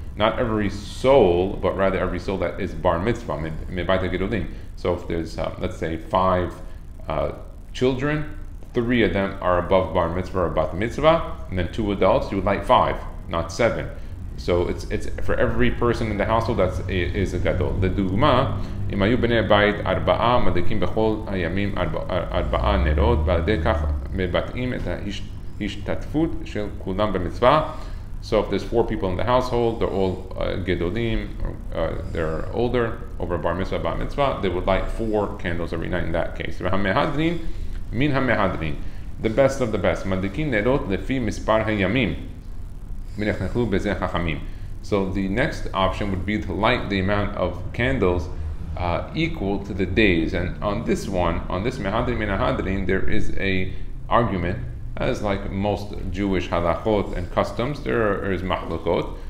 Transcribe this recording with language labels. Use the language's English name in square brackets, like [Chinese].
[English] Not every soul, but rather every soul that is bar mitzvah, So if there's, let's say, 5 children, 3 of them are above bar mitzvah or bat mitzvah, and then 2 adults, you would light 5, not 7. So it's for every person in the household that is a gadol. The dugma, [Hebrew] אם היו בני הבית 4 מדליקים בכל הימים 4 נרות, ועל ידי כך מבטאים את ההשתתפות של כולם במצווה. [English] So if there's 4 people in the household, they're all gedolim, they're older, over bar mitzvah, bat mitzvah, they would light 4 candles every night in that case. [Hebrew] והמהדרין, מן המהדרין, [English] the best of the best, [Hebrew] מדליקים נרות לפי מספר הימים. ונכנחו בזה חכמים. [English] So the next option would be to light the amount of candles equal to the days. And on this one, on this mehadrin min hadrin, there is a argument, as like most Jewish halachot and customs, there is machlokot.